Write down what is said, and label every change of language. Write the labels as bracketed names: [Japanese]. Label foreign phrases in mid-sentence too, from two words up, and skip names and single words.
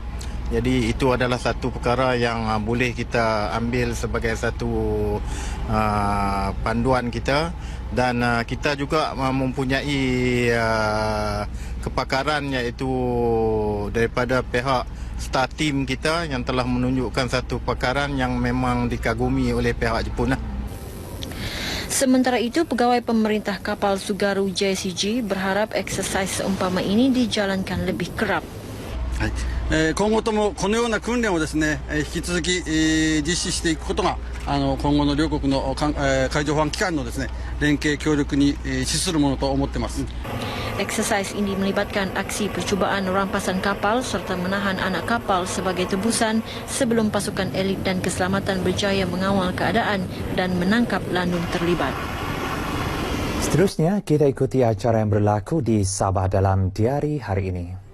[Malay] Jadi itu adalah satu perkara yang boleh kita ambil sebagai satu panduan kita Dan kita juga mempunyai kepakaran iaitu daripada pihak [English] star team [Malay] kita yang telah menunjukkan satu pakaran yang memang dikagumi oleh pihak Jepun. Sementara itu, pegawai pemerintah kapal Tsugaru JCG berharap eksersis seumpama ini dijalankan lebih kerap. [Japanese] 今後ともこのような訓練をですね、引き続き実施していくことが今後の両国の海上保安機関のですね連携協力に資するものと思っています。 [Malay] Eksersis ini melibatkan aksi percubaan rampasan kapal serta menahan anak kapal sebagai tebusan sebelum pasukan elit dan keselamatan berjaya mengawal keadaan dan menangkap landung terlibat. Seterusnya, kita ikuti acara yang berlaku di Sabah dalam diari hari ini.